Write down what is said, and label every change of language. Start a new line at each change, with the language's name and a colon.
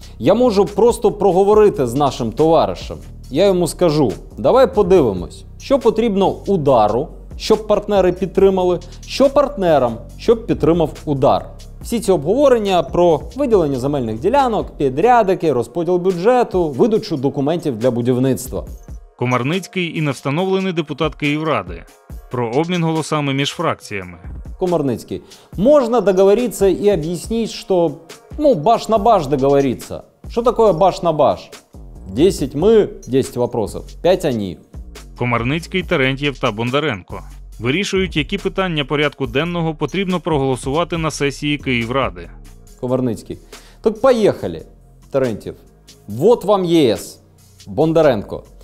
Ukrainian: Я можу просто проговорити з нашим товаришем. Я йому скажу, давай подивимось, що потрібно «Удару», щоб партнери підтримали, що партнерам, щоб підтримав «Удар». Всі ці обговорення про виділення земельних ділянок, підрядики, розподіл бюджету, видачу документів для будівництва. Комарницький і невстановлений депутат Київради. Про обмін голосами між фракціями.
Russian: Комарницкий. Можно договориться и объяснить, что, баш на баш договориться. Что такое баш на баш? 10 мы, 10 вопросов, 5 они.
Ukrainian: Комарницький, Терентьєв та Бондаренко вирішують, які питання порядку денного потрібно проголосувати на сесії Київради.
Russian: Комарницький. Так поехали, Терентьєв. Вот вам ЕС. Бондаренко.